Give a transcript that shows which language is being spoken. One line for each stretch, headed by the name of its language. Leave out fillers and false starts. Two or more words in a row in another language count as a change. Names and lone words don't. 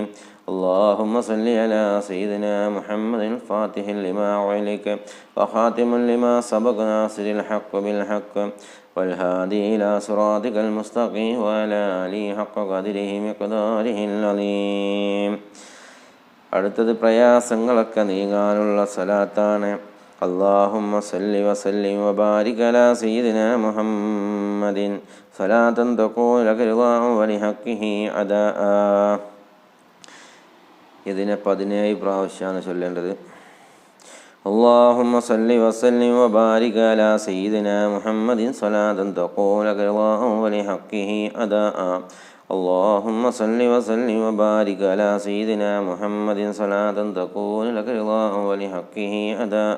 Arabic: اللهم صل على سيدنا محمد الفاتح لما أغلق وخاتم لما سبق ناصر الحق بالحق والهادي إلى صراطك المستقيم وعلى آله حق قدره مقداره العظيم.
Malayalam: അടുത്തത് പ്രയാസങ്ങളൊക്കെ നീങ്ങാനുള്ള സലാത്താണ്.
Arabic: اللهم صل وسلم وبارك على سيدنا محمد صلاة تكون لك رضاء ولحقه أداء.
Malayalam: ഇതിനെ 17 പ്രാവശ്യമാണ് ചൊല്ലേണ്ടത്.
Arabic: اللهم صل وسلم وبارك على سيدنا محمد صلاة تكون لك رضاء ولحقه أداء. اللهم صل وسلم وبارك على سيدنا محمد صلاة تكون لك رضاء ولحقه أداء.